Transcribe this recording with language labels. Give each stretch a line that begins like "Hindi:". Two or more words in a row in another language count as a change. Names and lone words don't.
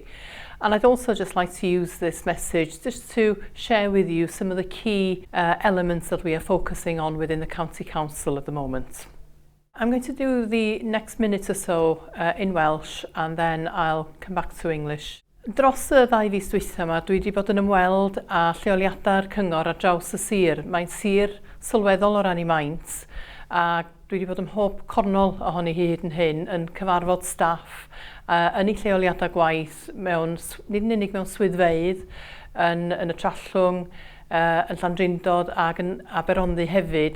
English: And I'd also just like to use this message just to share with you some of the key elements that we are focusing on within the County Council at the moment. I'm going to do the next minute or so in Welsh and then I'll come back to English.
Welsh: Dros y 2 fis dwytha yma, dwi wedi bod yn ymweld â lleoliadau'r cyngor ar draws y sir. Mae'n sir sylweddol o ran ei maint a dwi wedi bod ym mhob cornol ohoni hyd yn hyn yn cyfarfod staff yn ei lleoliadau gwaith nid yn unig mewn swyddfeydd yn y Trallwng, yn Llandrindod ac yn Aberhonddu hefyd.